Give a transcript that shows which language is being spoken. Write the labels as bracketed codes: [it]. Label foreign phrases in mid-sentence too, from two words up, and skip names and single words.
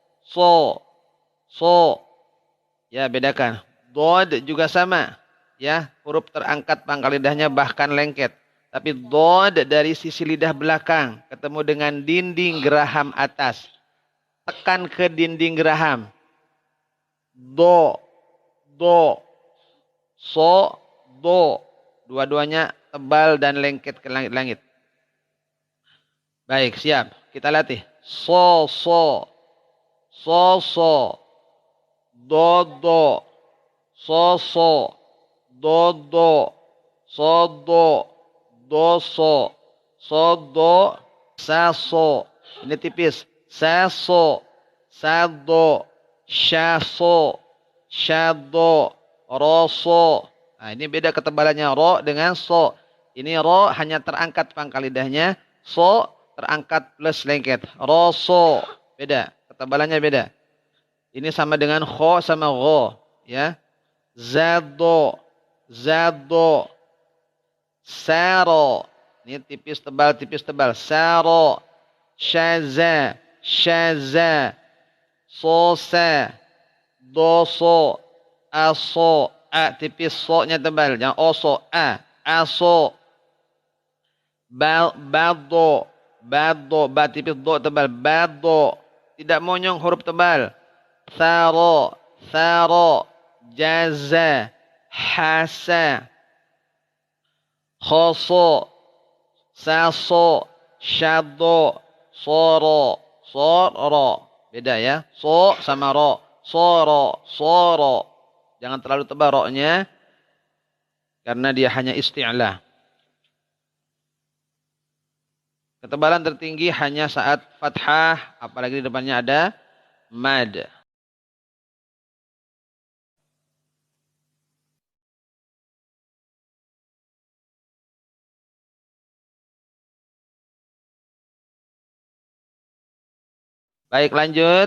[id] Ya, bedakan. Dod juga sama ya, huruf terangkat pangkal lidahnya bahkan lengket. Tapi dod dari sisi lidah belakang ketemu dengan dinding geraham atas. Tekan ke dinding geraham. [ar] Do. So, do. [id] Dua-duanya tebal dan lengket ke langit-langit. Baik, siap. Kita latih. [ar] So. Do. So. Do. Doso, sodo, saso. [id] Ini tipis. [ar] Saso, sado, syaso, syado, roso. [id] Nah, ini beda ketebalannya ro dengan so. Ini ro hanya terangkat pangkal lidahnya, so terangkat plus lengket. Roso, beda. Ketebalannya beda. Ini sama dengan kho sama gho, ya. [ar] Zado, zado, saro. [id] Ini tipis tebal, tipis tebal. [ar] Saro, syaza, syaza, sosa, doso, aso, a tipis, [id] so-nya tebal. Jangan oso, [ar] a, aso. Bado, bado, ba tipis, do tebal. [id] Bado, tidak monyong huruf tebal. [ar] Tharo, tharo, jaza, hasa, khoso, saso, syado, soro, soro. [id] Beda ya. [ar] So sama ro. Soro, soro. [id] Jangan terlalu tebal ro-nya karena dia hanya isti'la. Ketebalan tertinggi hanya saat fathah, apalagi di depannya ada mad. Baik, lanjut.